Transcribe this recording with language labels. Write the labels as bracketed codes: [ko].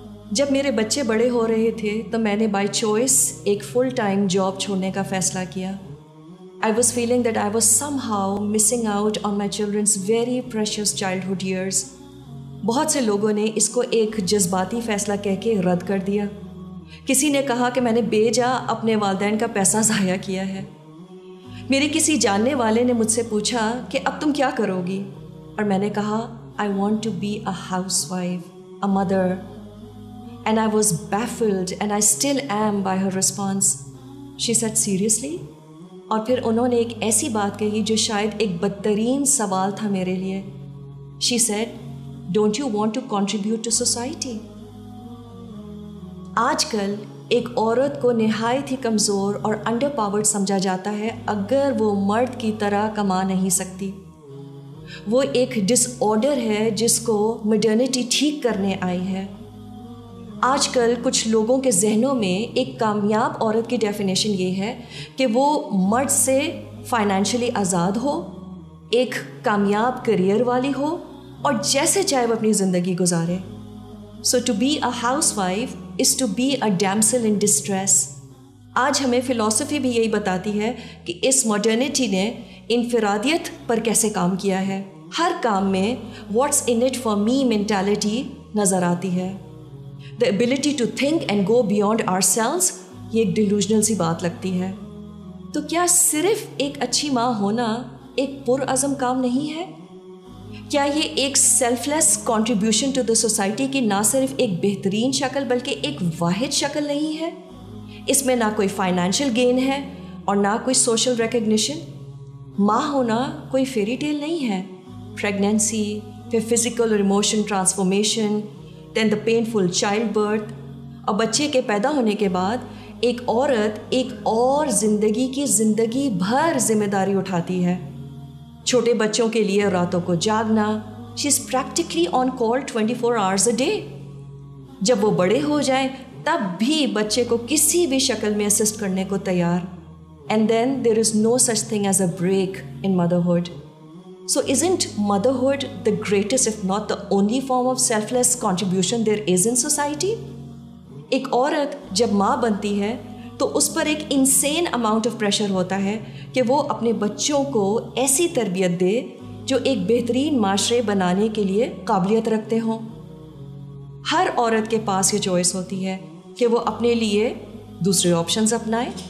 [ur] جب میرے بچے بڑے ہو رہے تھے تو میں نے بائی چوائس ایک فل ٹائم جاب چھوڑنے کا فیصلہ کیا. [en] I was feeling that I was somehow missing out on my children's very precious childhood years. [ur] بہت سے لوگوں نے اس کو ایک جذباتی فیصلہ کہہ کے رد کر دیا. کسی نے کہا کہ میں نے بے جا اپنے والدین کا پیسہ ضائع کیا ہے. میری کسی جاننے والے نے مجھ سے پوچھا کہ اب تم کیا کرو گی؟ اور میں نے کہا [en] I want to be a housewife, a mother. And I was baffled and I still am by her response. She said, seriously? [ur] اور پھر انہوں نے ایک ایسی بات کہی جو شاید ایک بدترین سوال تھا میرے لیے. [en] She said, don't you want to contribute to society? [ur] آج کل ایک عورت کو نہایت ہی کمزور اور انڈر پاورڈ سمجھا جاتا ہے اگر وہ مرد کی طرح کما نہیں سکتی. وہ ایک ڈس آرڈر ہے جس کو ماڈرنٹی ٹھیک کرنے آئی ہے. آج کل کچھ لوگوں کے ذہنوں میں ایک کامیاب عورت کی ڈیفینیشن یہ ہے کہ وہ مرد سے فائنینشلی آزاد ہو، ایک کامیاب کریئر والی ہو اور جیسے چاہے وہ اپنی زندگی گزارے. [en] So to be a housewife is to be a damsel in distress. [ur] آج ہمیں فلسفی بھی یہی بتاتی ہے کہ اس ماڈرنٹی نے انفرادیت پر کیسے کام کیا ہے. ہر کام میں what's in it for me mentality نظر آتی ہے. [en] The ability to think and go beyond ourselves [ur] یہ ایک ڈیلوژنل سی بات لگتی ہے. تو کیا صرف ایک اچھی ماں ہونا ایک پرعزم کام نہیں ہے؟ کیا یہ ایک self less contribution to the society کی نہ صرف ایک بہترین شکل بلکہ ایک واحد شکل نہیں ہے؟ اس میں نہ کوئی فائنینشیل گین ہے اور نہ کوئی سوشل ریکگنیشن. ماں ہونا کوئی فیری ٹیل نہیں ہے. پریگنینسی، پھر فزیکل اور ایموشن ٹرانسفارمیشن، [en] then the painful childbirth, [ur] اور بچے کے پیدا ہونے کے بعد ایک عورت ایک اور زندگی بھر ذمہ داری اٹھاتی ہے. چھوٹے بچوں کے لیے راتوں کو جاگنا. [en] She is practically on call 24 hours a day. [ur] جب وہ بڑے ہو جائیں تب بھی بچے کو کسی بھی شکل میں اسسٹ کرنے کو تیار. [en] And then there is no such thing as a break in motherhood. So isn't motherhood the greatest, if not the only form of selfless contribution there is in society? [ur] ایک عورت جب ماں بنتی ہے تو اس پر ایک انسین اماؤنٹ آف پریشر ہوتا ہے کہ وہ اپنے بچوں کو ایسی تربیت دے جو ایک بہترین معاشرے بنانے کے لیے قابلیت رکھتے ہوں. ہر عورت کے پاس یہ چوائس ہوتی ہے کہ وہ اپنے لیے دوسرے آپشنز اپنائے.